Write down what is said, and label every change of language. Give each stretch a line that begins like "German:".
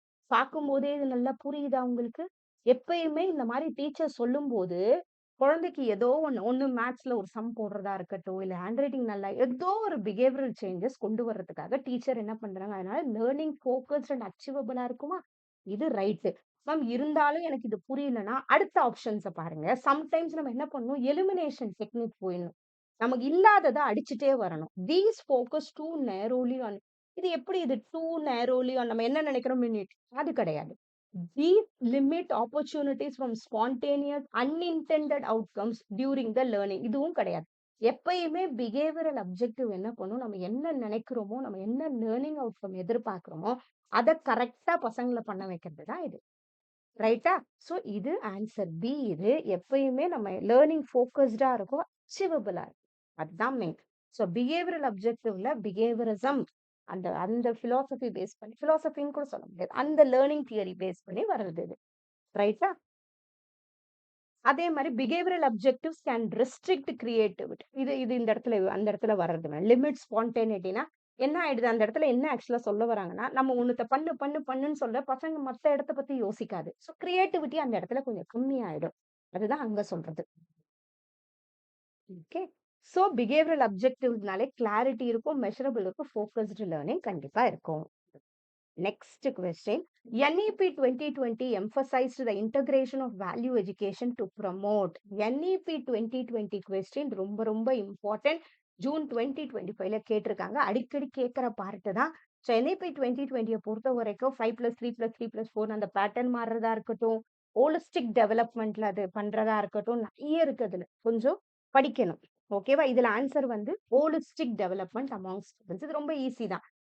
Tamil: பார்க்கும்போதே இது நல்லா புரியுதா உங்களுக்கு? எப்பயுமே இந்த மாரி டீச்சர் சொல்லும்போது, குழந்தைக்கு ஏதோ ஒண்ணு மேத்ஸ்ல ஒரு சம் போடுறதா இருக்கட்டும், இல்ல ஹேண்ட் ரைட்டிங் நல்லா ஏதோ ஒரு பிஹேவியரல் சேஞ்சஸ் கொண்டு வரதுக்காக டீச்சர் என்ன பண்றாங்க, அதனால லேர்னிங் ஃபோக்கஸ்ட் அண்ட் அச்சீவபிளா இருக்குமா? இது ரைட்டு. மேம் இருந்தாலும் எனக்கு இது புரியலன்னா, அடுத்த ஆப்ஷன்ஸ பாருங்க. சம்டைம்ஸ் நம்ம என்ன பண்ணணும், எலிமினேஷன் டெக்னிக் போயிடணும். நமக்கு இல்லாதத அடிச்சுட்டே வரணும்.
English: these focus too narrowly on
Tamil: இது எப்படி இது
English: too narrowly on
Tamil: நம்ம என்ன நினைக்கிறோம் மினிட் அது கிடையாது.
English: These limit opportunities from spontaneous unintended outcomes during the learning.
Tamil: இதுவும் கிடையாது. எப்பயுமே பிஹேவியரல் அப்ஜெக்டிவ் என்ன பண்ணும், நம்ம என்ன நினைக்கிறோமோ, நம்ம என்ன லேர்னிங் அவுட்கம் எதிர்பார்க்கிறோமோ, அத கரெக்ட்டா பசங்கள பண்ண வைக்கிறது தான் இது. ரைட்டா? சோ இது ஆன்சர் பி இது. எப்பயுமே நம்ம லேர்னிங் ஃபோக்கஸ்டா இருக்கும். அச்சீவபிளா இருக்கும். அதுதான் மெயின். சோ பிஹேவியரல் அப்ஜெக்டிவ்ல பிஹேவியரிசம் அந்த அந்த பிலாசபி பேஸ் பண்ணி பிலாசபின்னு கூட சொல்ல முடியாது. அந்த லேர்னிங் தியரி பேஸ் பண்ணி வர்றது இது. ரைட்டா? அதே மாரி
English: Behavioural objectives can restrict creativity.
Tamil: இது இது இந்த இடத்துல அந்த இடத்துல வர்றதுங்க. லிமிட் ஸ்பான்டேனிட்டினா என்ன ஆயிடுது? அந்த இடத்துல என்ன ஆக்சுவலா சொல்ல வராங்கன்னா, நம்ம ஒண்ணுத்த பண்ணு, பண்ணு, பண்ணுன்னு சொல்ல பசங்க மத்த இடத்த பத்தி யோசிக்காது. சோ கிரியேட்டிவிட்டி அந்த இடத்துல கொஞ்சம் கம்மியாயிடும். அதுதான் அங்க சொல்றது. ஓகே. சோ பிஹேவியரல் அப்ஜெக்டிவ்ஸ்னாலே கிளாரிட்டி இருக்கும், மெஷரபிள் இருக்கும், ஃபோக்கஸ்டு லேர்னிங் கண்டிப்பா இருக்கும்.
English: Next question. NEP 2020 emphasized the integration of value education to promote. NEP 2020 question
Tamil: ரொம்ப ரொம்ப
English: important.
Tamil: ஜூன் 2025ல கேட்டிருக்காங்க. அடிக்கடி கேட்கிற பார்ட் தான். ஸோ NEP 2020 பொறுத்த வரைக்கும் 5+3+3+4 அந்த பேட்டர்ன் மாறுறதா இருக்கட்டும், ஹோலிஸ்டிக் டெவலப்மெண்ட்ல அது பண்றதா இருக்கட்டும், நிறைய இருக்கு அதுல. கொஞ்சம் படிக்கணும். ஓகேவா? இதுல ஆன்சர் வந்து
English: Holistic development among students.
Tamil: இது ரொம்ப ஈஸி தான்.